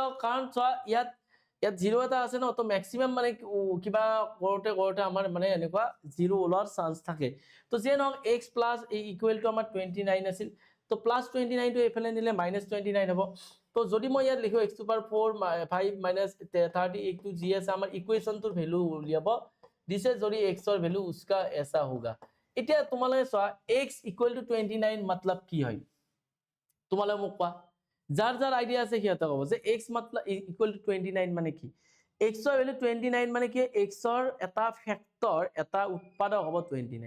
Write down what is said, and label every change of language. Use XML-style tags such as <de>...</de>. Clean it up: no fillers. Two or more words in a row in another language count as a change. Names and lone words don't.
<as>কাৰণ চোৱা ইয়াত 0 এটা আছে ন, তো মেক্সিমাম মানে কিবা কৰোতে আমাৰ মানে এনেকুৱা 0 ওলোৱাৰ চান্স থাকে। তো যে নহওক x</as> <en>plus equal to</en> <as>আমাৰ 29 আছিল, তো +29 টো এইফালে নিলে -29 হ'ব। তো যদি মই ইয়াত লিখো x⁴ 5 - 30 এইটো যি আছে আমাৰ ইকুৱেশ্যনটোৰ ভ্যালু উলিয়াব দিছে, যদি x ৰ ভ্যালু</as> <hi>उसका ऐसा होगा।</hi> <as>এতিয়া তোমালোকে চোৱা x = 29 मतलब কি হয় তোমালোকে মোক কোৱা। যাৰ যাৰ আইডিয়া আছে সিহঁতে ক'ব যে x = 29 মানে কি। x ৰ ভ্যালু 29 মানে কি, x ৰ এটা ফেক্টৰ, এটা উৎপাদক হ'ব 29।</as>